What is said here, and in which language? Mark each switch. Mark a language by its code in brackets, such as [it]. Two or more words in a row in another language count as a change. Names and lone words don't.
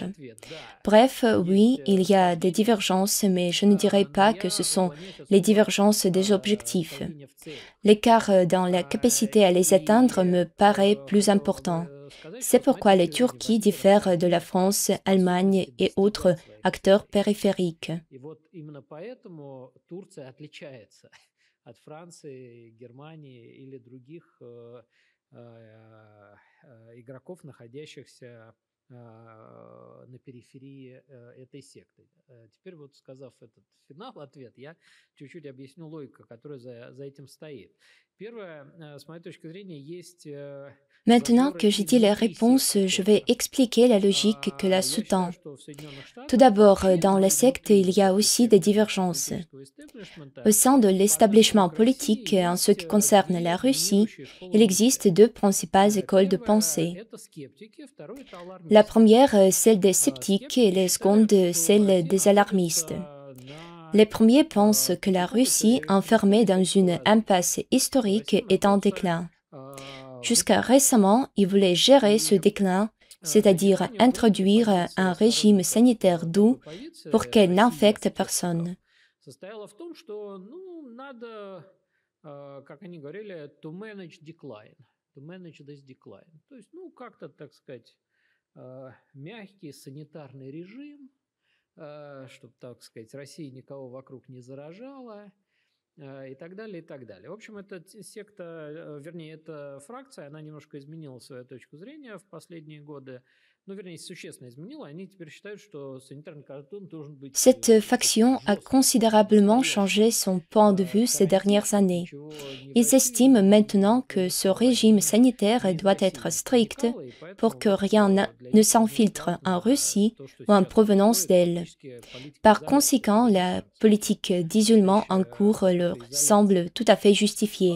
[fr] Bref, oui, il y a des divergences, mais je ne dirais pas que ce sont les divergences des objectifs. L'écart dans la capacité à les atteindre me paraît plus important. C'est pourquoi la Turquie diffère de la France, Allemagne et autres acteurs périphériques. [ru] Игроков, находящихся на периферии этой секты. Теперь вот сказав этот ответ, я чуть-чуть объясню логику, которая за этим стоит. Первое, с моей точки зрения, есть... [fr] Maintenant que j'ai dit la réponse, je vais expliquer la logique que la sous-tend. Tout d'abord, dans la secte, il y a aussi des divergences. Au sein de l'établissement politique, en ce qui concerne la Russie, il existe deux principales écoles de pensée. La première, celle des sceptiques, et la seconde, celle des alarmistes. Les premiers pensent que la Russie, enfermée dans une impasse historique, est en déclin. Jusqu'à récemment, ils voulaient gérer ce déclin, c'est-à-dire introduire un régime sanitaire doux pour qu'elle n'infecte personne. [ru] Чтобы, так сказать, Россия никого вокруг не заражала, и так далее, и так далее. В общем, эта секта, вернее, эта фракция, она немножко изменила свою точку зрения в последние годы. Ну, вернее, существенно изменила. Они теперь считают, что санитарный кордон должен быть... [fr] Cette faction a considérablement changé son point de vue ces dernières années. Ils estiment maintenant que ce régime sanitaire doit être strict pour que rien ne s'infiltre en Russie ou en provenance d'elle. Par conséquent, la politique d'isolement en cours leur semble tout à fait justifiée.